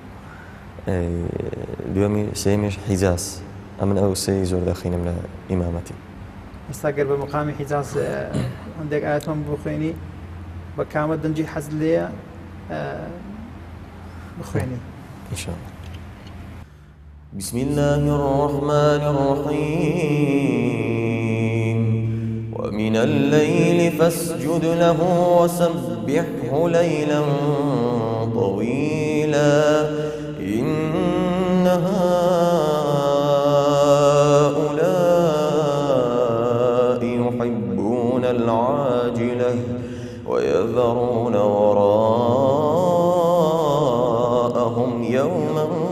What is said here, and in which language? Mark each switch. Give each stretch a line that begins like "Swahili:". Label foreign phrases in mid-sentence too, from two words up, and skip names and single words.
Central Kurdish: دوێمی سێمیش حیجاز، ئەمن ئەو سێی زۆر دەخینم لە ئیمامەتی. ئێستا گەر بە مەقامی حیجاز هەندێک ئاەتۆم بخوێنی بە کامە دەنجی حەزت لێیە بخوێنی؟ ئینشاءالله.
Arabic: بسم الله الرحمن الرحيم ومن الليل فاسجد له وسبحه ليلا طويلا إن هؤلاء يحبون العاجلة ويذرون وراءهم يوما